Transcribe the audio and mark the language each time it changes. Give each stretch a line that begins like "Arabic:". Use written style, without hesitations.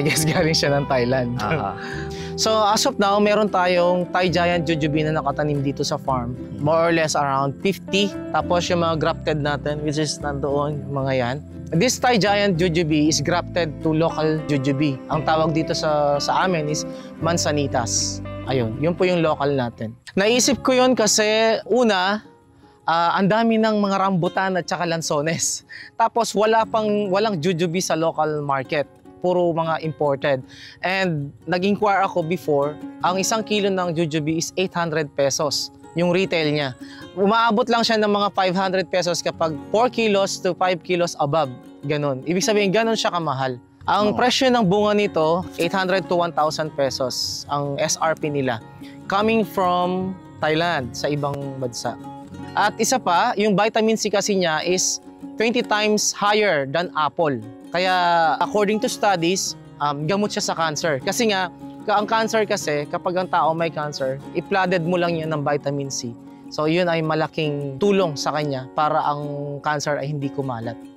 English: I guess
Filipino: galing siya ng Thailand.
English: So as of now,
Filipino: meron tayong Thai giant jujube na nakatanim dito sa farm.
English: More or less around 50.
Filipino: Tapos yung mga grafted natin, which is nandoon, mga yan.
English: This Thai giant jujube is grafted to local jujube.
Filipino: Ang tawag dito sa amin is Mansanitas. Ayun, yun po yung local natin. Naisip ko yun kasi una, ang dami ng mga rambutan at saka lansones. Tapos walang jujube sa local market. Puro mga imported. And nag-inquire ako before, ang 1 kilo ng jujube is 800 pesos. Yung retail niya. Umaabot lang siya ng mga 500 pesos kapag
English: 4 kilos to 5 kilos above.
Filipino: Ganon. Ibig sabihin, ganon siya kamahal. Ang presyo ng bunga nito, 800 to 1,000 pesos ang SRP nila.
English: Coming from Thailand,
Filipino: sa ibang bansa. At isa pa, yung vitamin C kasi niya is
English: 20 times higher than apple.
Filipino: Kaya
English: according to studies,
Filipino: gamot siya sa cancer. Kasi nga, ang cancer kasi, kapag ang tao may cancer, i-flooded mo lang yan ng vitamin C. So yun ay malaking tulong sa kanya para ang cancer ay hindi kumalat.